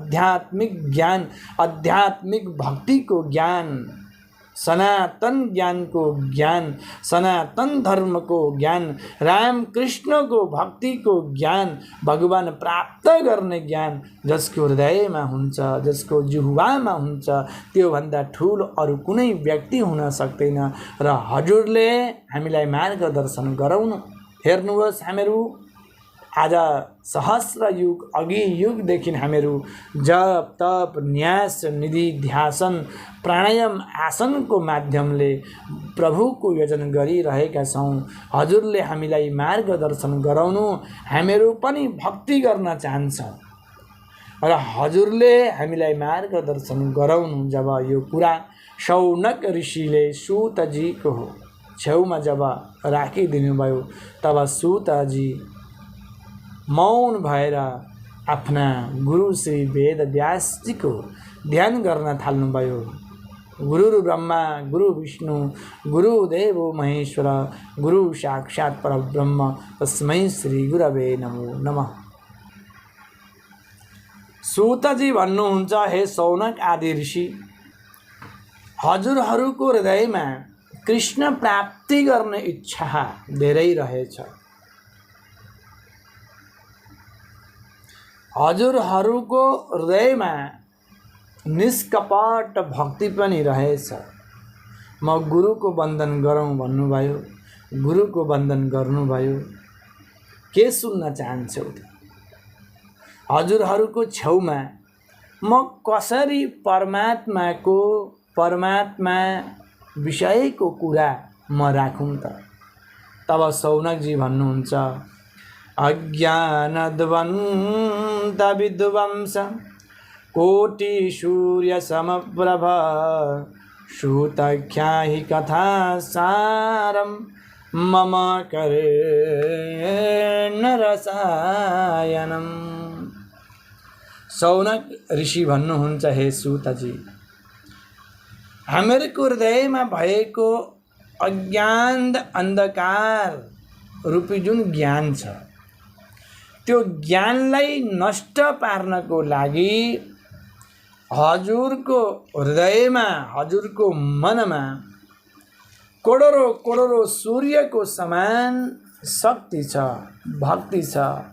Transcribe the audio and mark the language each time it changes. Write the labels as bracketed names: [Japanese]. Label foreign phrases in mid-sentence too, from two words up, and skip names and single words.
[Nepali] आध्यात्मिक भक्तिको ज्ञान, सनातन ज्ञानको ज्ञान, सनातन धर्मको ज्ञान, राम कृष्णको भक्तिको ज्ञान, भगवान प्राप्त गर्ने ज्ञान जसको हृदयमा हुन्छ, जसको जिह्वामा हुन्छ, त्यो भन्दा ठुलो अरू कुनै व्यक्ति हुन सक्दैन। र हजुरले हामीलाई मार्गदर्शन गराउनु। हेर्नुहोस्, हामीहरू आज सहस्र युग अघि युगदेखि हामीहरू जप तप न्यास निधि ध्यासन प्राणायाम आसनको माध्यमले प्रभुको यजन गरिरहेका छौँ। हजुरले हामीलाई मार्गदर्शन गराउनु। हामीहरू पनि भक्ति गर्न चाहन्छौँ र हजुरले हामीलाई मार्गदर्शन गराउनु। जब यो कुरा शौनक ऋषिले सूतजीको छेउमा जब राखिदिनु भयो, तब सूतजी मौन भएर आफ्ना गुरु श्री वेद व्यासजीको ध्यान गर्न थाल्नुभयो। [Sanskrit] गुरु ब्रह्मा, गुरु विष्णु, गुरुदेव महेश्वर, गुरु साक्षात् परब्रह्म, तस्मै श्री गुरवे नमो नमः। [Nepali] सूतजी भन्नुहुन्छ, हे शौनक आदि ऋषि, हजुरहरूको हृदयमा कृष्ण प्राप्ति गर्ने इच्छा धेरै रहेछ। हजुरहरूको हृदयमा निष्कपट भक्ति पनि रहेछ। म गुरुको वन्दन गरौँ भन्नुभयो, गुरुको वन्दन गर्नुभयो। के सुन्न चाहन्छौ त? हजुरहरूको छेउमा म कसरी परमात्मा विषयको कुरा म राखौँ त? तब शौनकजी भन्नुहुन्छ, [Sanskrit] अज्ञानध्वन्त विध्वंस कोटि सूर्य समप्रभ श्रुतख्याहि कथा सारम मम करेण रसायनम। [Nepali] शौनक ऋषि भन्नुहुन्छ, हे सूतजी, हामीहरूको हृदयमा भएको अज्ञान अन्धकार रूपी जुन ज्ञान छ, त्यो ज्ञानलाई नष्ट पार्नको लागि हजुरको हृदयमा, हजुरको मनमा करोडौं सूर्यको समान शक्ति छ, भक्ति छ।